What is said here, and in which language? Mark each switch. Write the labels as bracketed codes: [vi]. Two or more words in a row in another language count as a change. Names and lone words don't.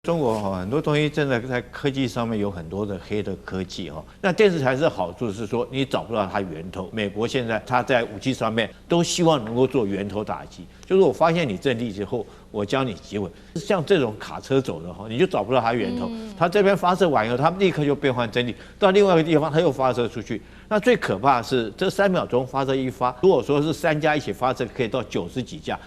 [zh] 中國很多東西真的在科技上面有很多的黑的科技那電磁彈射好處是說你找不到它源頭。美國現在它在武器上面都希望能夠做源頭打擊，就是我發現你陣地之後，我將你擊毀。像這種卡車走的你就找不到它源頭。它這邊發射完以後，它立刻就變換陣地，到另外一個地方它又發射出去。那最可怕的是這3秒鐘發射一發，如果說是3架一起發射，可以到90幾架。